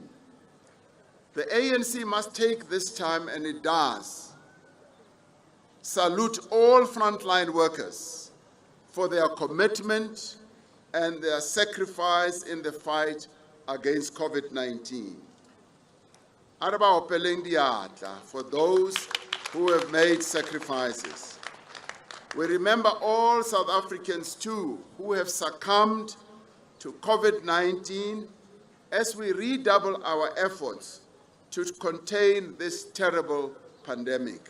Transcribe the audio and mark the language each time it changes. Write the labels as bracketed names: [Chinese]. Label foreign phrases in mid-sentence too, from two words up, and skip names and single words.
[English] The ANC must take this time, and it does, salute all frontline workers for their commitment and their sacrifice in the fight against COVID-19. [Tswana] Araba opeleng diatla [English] for those who have made sacrifices. We remember all South Africans too who have succumbed to COVID-19 as we redouble our efforts to contain this terrible pandemic.